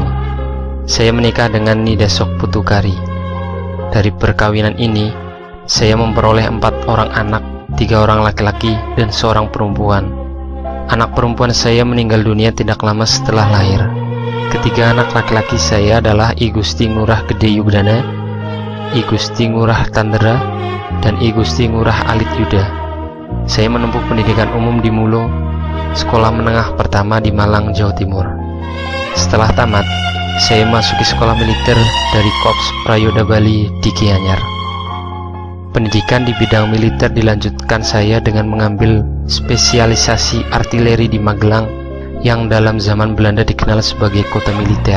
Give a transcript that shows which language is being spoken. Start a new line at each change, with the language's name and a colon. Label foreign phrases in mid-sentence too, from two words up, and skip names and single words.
Indonesian: Saya menikah dengan Nida Sok Putukari. Dari perkawinan ini, saya memperoleh 4 orang anak, 3 orang laki-laki dan 1 perempuan. Anak perempuan saya meninggal dunia tidak lama setelah lahir. Ketiga anak laki-laki saya adalah I Gusti Ngurah Gede Yugdana, I Gusti Ngurah Tandera, dan I Gusti Ngurah Alit Yuda. Saya menempuh pendidikan umum di Mulo, sekolah menengah pertama di Malang, Jawa Timur. Setelah tamat, saya masuki sekolah militer dari Korps Prayoda Bali di Gianyar. Pendidikan di bidang militer dilanjutkan saya dengan mengambil spesialisasi artileri di Magelang, yang dalam zaman Belanda dikenal sebagai kota militer.